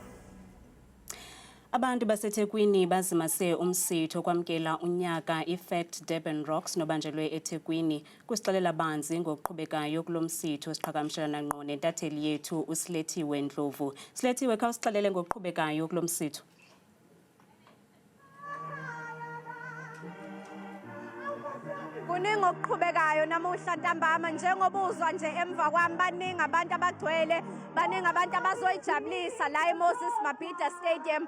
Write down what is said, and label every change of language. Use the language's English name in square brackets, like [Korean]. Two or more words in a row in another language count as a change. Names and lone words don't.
[Xhosa] Abantu baseThekwini bazimase umsitho kwamkela unyaka iFact Durban Rocks nobanjelwe eThekwini kusixelela banzi ngokuqhubekayo kulomsitho siqhagamshelana ngqo nentatheli yethu uSilethiwe Ndlovu. Silethiwe khawusixelele ngokuqhubekayo kulomsitho. [Zulu] Kuningi okuqhubekayo namuhla ntambama njengoba uzwa nje emva kwami baningi abantu abagcwele baningi abantu abazoyijabulisa la eMoses Mabhida Stadium.